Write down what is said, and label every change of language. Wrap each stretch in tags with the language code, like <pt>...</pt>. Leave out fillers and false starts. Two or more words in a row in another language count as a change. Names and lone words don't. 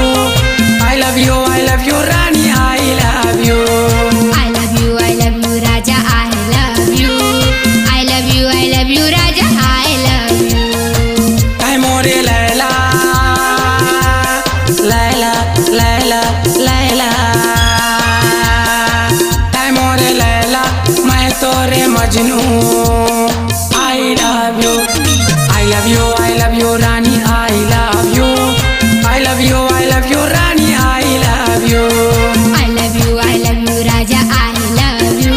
<en>I love you रानी I love you। I love you राजा I love you। I love you राजा I love you।</en> <bho>ऐ मोरे लैला लैला लैला लैला। ऐ मोरे लैला मैं तोरे मजनू।</bho> <en>I love you रानी I love you। I love you रानी I love you। I love you राजा I love you।</en>